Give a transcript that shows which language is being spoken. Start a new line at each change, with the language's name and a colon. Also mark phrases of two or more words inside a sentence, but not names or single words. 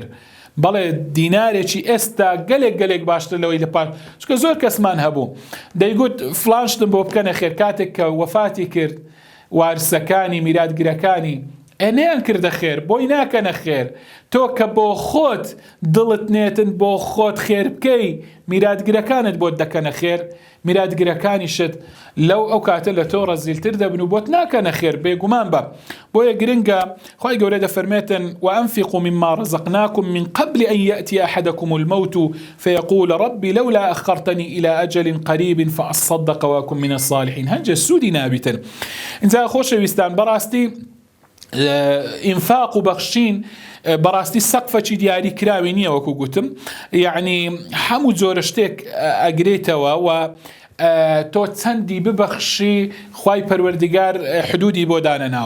Central Kurdish: بەڵێ دینارێکی ئێستا گەلێک باشتر لەوەی لە پاش، چکە زۆر کەسمان هەبوو دەیگوت فلانشتم بۆ بکەنە خێر، کاتێک کە وەفاتی کرد وارسەکانی میراتگرەکانی ئەنیان کردە خێر، بۆی ناکەنە خێر. تۆ کە بۆ خۆت دڵت نێتن بۆ خۆت خێر بکەی، میراتگرەکانت بۆت دەکەنە خێر، میراتگرەکانیشت لەو ئەو کاتە لە تۆ ڕەزیلتر دەبن و بۆت ناکەنە خێر، بێگومان بە. بۆیە گرنگە خوای گەورە دەفەرمێتن
Arabic: وأنفقوا مما رزقناكم من قبل أن يأتي أحدكم الموت فيقول ربي لولا أخرتني إلى أجل قريب فأصدق وأكن من الصالحين.
Central Kurdish: هەنجە سوودی نابیتن. اینجا خۆشەویستان، بەڕاستی ئینفاق و بەخشین بەڕاستی سەقفەکی دیاری کراوی نییە وەکو گوتم، یعنی هەموو جۆرە شتێک ئەگرێتەوە و تۆ چەندی ببەخشی خوای پەروەردیگار حدودی بۆ دانەناوە.